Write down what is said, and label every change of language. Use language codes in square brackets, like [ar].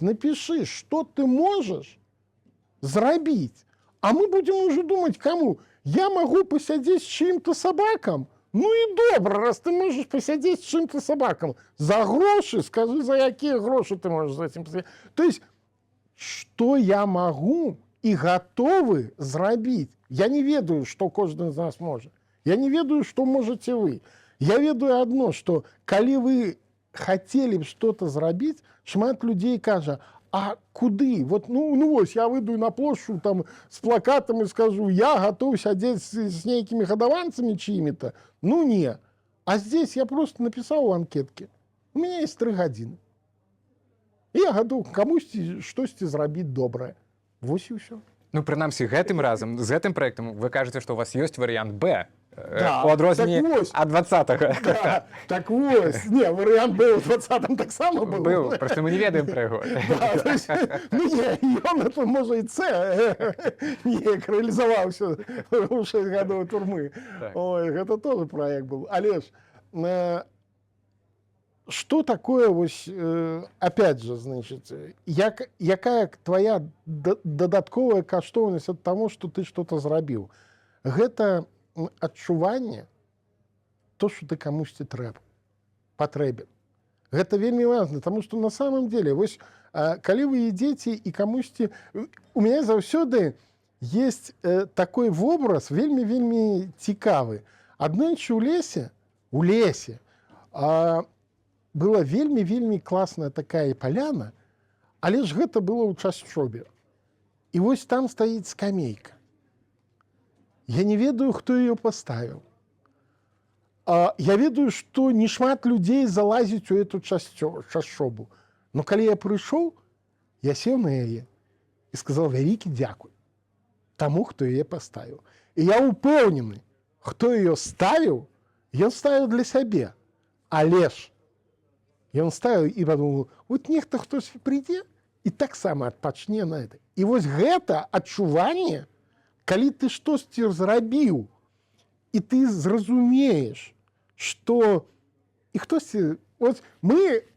[ru] Напиши, что ты можешь зрабіць. А мы будем уже думать, кому. Я могу посядзець с чьим-то собаком. [be] Ну і добра, раз ты можаш пасядзець з чым-то сабакам. За грошы, скажы, за якія грошы ты можаш [ru] за этим [be] пасядзець. То есть, што я магу і гатовы зрабіць? Я не ведаю, што кожны з нас можа. Я не ведаю, што можаце вы. Я ведаю адно, што калі вы хацелі б што-то зрабіць, шмат людзей кажа, а куды? [ru] Вот, ну вось, я выйду на плошчу там с плакатом и скажу, я готов сядзець с нейкими гадаванцами чьими-то. Ну не. А здесь я просто написал в анкетке, у меня есть 3 гадзіны. [be] И я готов камусьці штосьці зрабіць добрае. Вось і ўсё. Ну, прынамсі, гэтым разам, з гэтым праектам вы кажаце, што у вас ёсць варыянт Б. Да, у адрозненні так ад 20-го. Да, так вось. Не, варыянт Б ў 20-м таксама быў. Быў, проста мы не ведаем пра яго. Да, [ru] то есть, ну не, [be] ён, это, можа, і С неяк рэалізаваўся ў 6 гадоў турмы. Так. Ой, гэта тоже праект быў. Але ж, [ru] что такое, [be] вось, [ru] опять же, значит, [be] якая твоя дадатковая каштоўнасць ад таго, што ты что-то зрабіў? Гэта адчуванне, [ru] то, что [be] ты камусьці патрэбен. Гэта вельмі важна, [ru] потому что на самом деле, [be] вось, калі вы ідзеце і камусьці... У мяне заўсёды [ru] есть такой [be] вобраз вельмі цікавы. Аднойчы у лесе была вельмі класная такая поляна, але ж гэта было ў чашчобе. І вось там стаіць скамейка. Я не ведаю, хто [ru] ее поставил. [be] Я ведаю, что не шмат людей залазить у эту чашобу. [ru] Но калі я пришел, я сел на яе и сказал [be] вялікі дзякуй [ru] тому, кто ее поставил. И я [be] упэўнены, [ru] кто ее ставил, ён ставил для сябе. [be] Але ж ён [ru] ставил и подумал, вот [be] нехта хтось придзе и таксама адпачне на это. И вось гэта адчуванне, калі ты штосьці зрабіў, і ты зразумееш, што і хтосьці... От мы...